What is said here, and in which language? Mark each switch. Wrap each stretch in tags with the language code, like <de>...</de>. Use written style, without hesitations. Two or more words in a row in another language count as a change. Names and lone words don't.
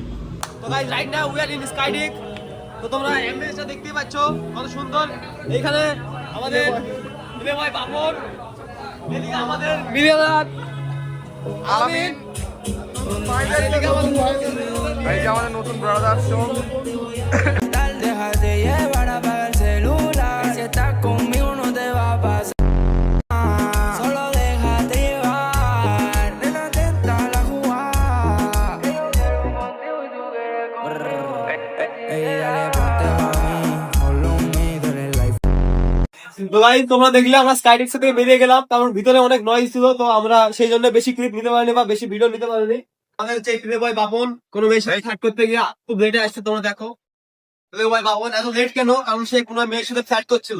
<bn>তো গাইস</bn> <en>right now we are in Skydeck.</en> <bn>তো তোমরা অ্যাম্বিয়েন্সটা দেখতেই পাচ্ছো কত সুন্দর। এইখানে আমাদের প্লে ভাই বাপন, এদিকে আমাদের মিলিয়নার আমিন, এদিকে আমাদের নতুন ব্রাদার শো।</bn> <es>Deja de llevar apaga el celular. Si estás conmigo no te va a pasar. Solo déjate llevar. Nena, atenta a la jugada. Yo quiero contigo y tú quieres conmigo. Ey, dale, ponte pa' mí.</es> <en>Follow me,</en> <es>tú eres life.</es> <bn>তো গাইস তোমরা দেখলে আমরা স্কাইডিক্স থেকে বেরিয়ে গেলাম, কারণ ভিতরে অনেক নয়েজ ছিল। তো আমরা সেই জন্য বেশি ক্লিপ নিতে পারিনি বা বেশি ভিডিও নিতে পারিনি। আমাদের হচ্ছে প্লে বয় বাপন কোনো মেয়ের সাথে ফ্ল্যাট করতে গিয়ে খুব লেটে আসছে, তোমরা দেখো। প্লে বয় বাপন এত লেট কেন? কারণ সে কোনো মেয়ের সাথে ফ্ল্যাট করছিল।</bn>